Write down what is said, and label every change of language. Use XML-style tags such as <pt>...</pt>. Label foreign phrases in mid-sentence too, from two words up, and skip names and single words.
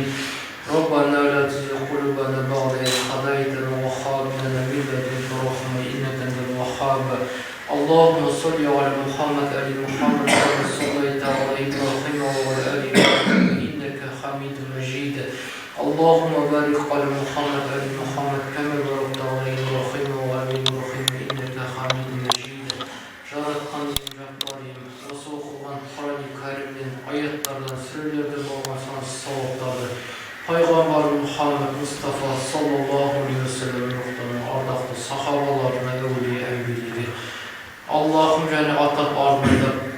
<ar>ربنا لا تزغ قلوبنا بعد إذ هديتنا وهب لنا من لدنك رحمة إنك أنت الوهاب اللهم صل على محمد آل محمد كما صليت على إبراهيم وعلى آل إبراهيم إنك حميد مجيد اللهم بارك على محمد آل محمد كما باركت على إبراهيم وعلى آل إبراهيم إنك حميد مجيد</ar> <kk>жаратқан жаппарым осы оқылған құран кәрімнен аяттардан сүрелерден болған сансыз сауаптарды пайғамбар Мұхаммед Мұстафа</kk> <ar>صلى الله عليه وسلم</ar> <kk>ардақты сахабаларына әулие әмбиелерге Аллахым және атап арнайдап</kk>